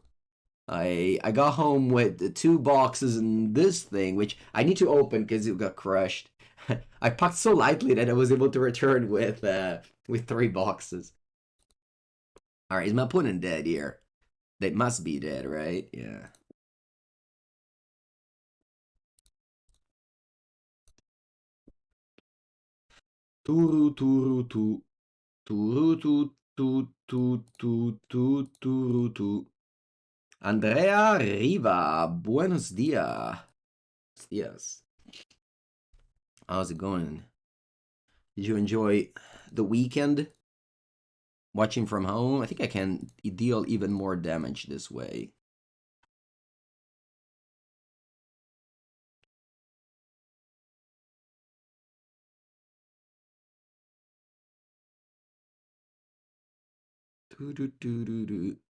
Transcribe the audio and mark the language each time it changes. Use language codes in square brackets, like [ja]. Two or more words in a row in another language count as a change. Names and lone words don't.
[en] I got home with the 2 boxes and this thing, which I need to open because it got crushed. I packed so lightly that I was able to return with 3 boxes. Alright, is my opponent dead here? They must be dead, right? Yeah. Turu turu tu. Turu tu tu tu tu tu turu tu. [es] Andrea Riva, buenos dias. [en] Yes. How's it going? Did you enjoy the weekend? Watching from home? I think I can deal even more damage this way. Do do do do do.